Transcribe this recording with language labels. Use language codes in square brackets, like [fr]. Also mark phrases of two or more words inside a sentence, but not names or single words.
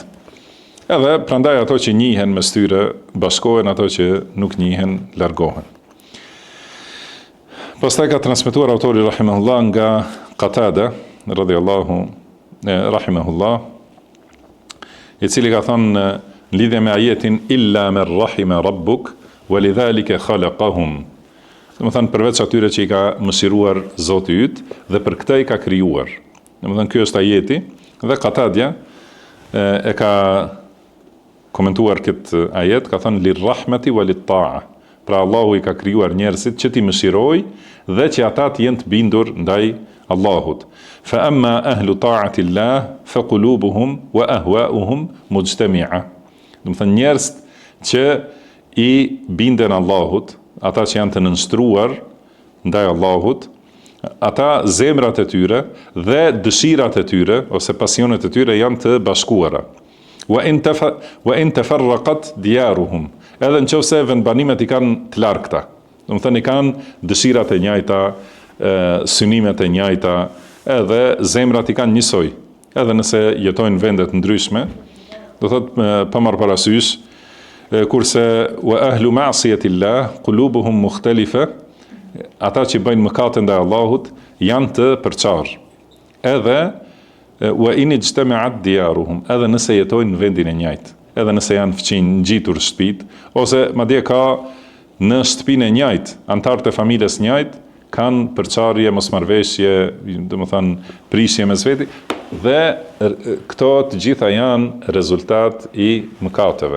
[sq] Edhe prandaj ato që njihen mes tyre bashkohen, ato që nuk njihen largohen. Pastaj ka transmetuar autori rahimahullah nga Qatada [ar] رضي الله رحمه الله, [sq] i cili ka thënë në lidhje me ajetin [ar] إلا من رحم ربك ولذلك خلقهم. [sq] Do të thënë përveç atyre që i ka mëshiruar Zoti yt dhe për këtë i ka krijuar. Do të thënë ky është ajeti dhe Qatadja e ka komentuar këtë ajet, ka thënë [ar] للرحمة وللطاعة. [sq] Pra Allahu i ka krijuar njerëzit që t'i mëshiroj dhe që ata të jenë të bindur ndaj Allahut. [ar] فأما أهل طاعة الله فقلوبهم وأهواؤهم مجتمعة. [sq] Do të thënë njerëz që i binden Allahut, ata që janë të nënshtruar ndaj Allahut, ata zemrat e tyre dhe dëshirat e tyre ose pasionet e tyre janë të bashkuara. [ar] وإن تفرقت ديارهم. [sq] Edhe nëse vendbanimet i kanë të largëta. Do të thënë i kanë dëshirat e njëjta, synimet e njëjta, edhe zemrat i kanë njësoj. Edhe nëse jetojnë vende të ndryshme, do thotë pa marrë parasysh, kurse [ar] وأهل معصية الله قلوبهم مختلفة, [sq] ata që bëjnë mëkate ndaj Allahut janë të përçarë. Edhe [ar] وإن اجتمعت ديارهم, [sq] edhe nëse jetojnë në vendin e njëjtë, edhe nëse janë fqinj ngjitur shtëpit, ose madje ka në shtëpinë e njëjtë, antarët e familjes njëjtë kanë përçarje, mosmarrveshje, domethënë prishje mes veti, dhe këto të gjitha janë rezultat i mëkateve.